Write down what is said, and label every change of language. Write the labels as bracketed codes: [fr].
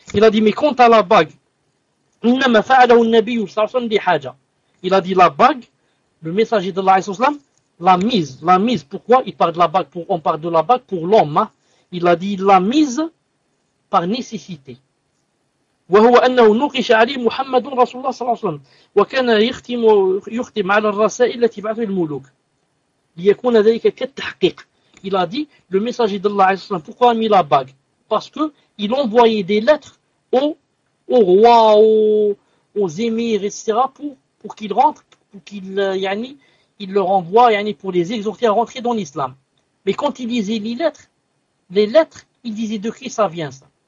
[fr] Il a dit, mais quant à la bague, [ar] إنما فعله النبي صلى الله عليه وسلم لحاجة. [fr] Il a dit la bague, le messager d'Allah عليه وسلم, l'a mise. Pourquoi? Il parle de la bague, on parle de la bague pour l'homme. Hein? Il a dit la mise par nécessité. [ar] وهو أنه نقش عليه محمد رسول الله صلى الله عليه وسلم وكان يختم على الرسائل التي بعثه الملوك ليكون ذلك كالتحقيق. [fr] Il a dit le messager d'Allah عليه وسلم, pourquoi a mis la bague? Parce que il envoyait des lettres au roi, aux émirs, etc., pour qu'ils rentrent, pour qu'il leur envoie, yani, pour les exhorter à rentrer dans l'islam. Mais quand ils lisaient les lettres, ils disaient de qui ça vient ça.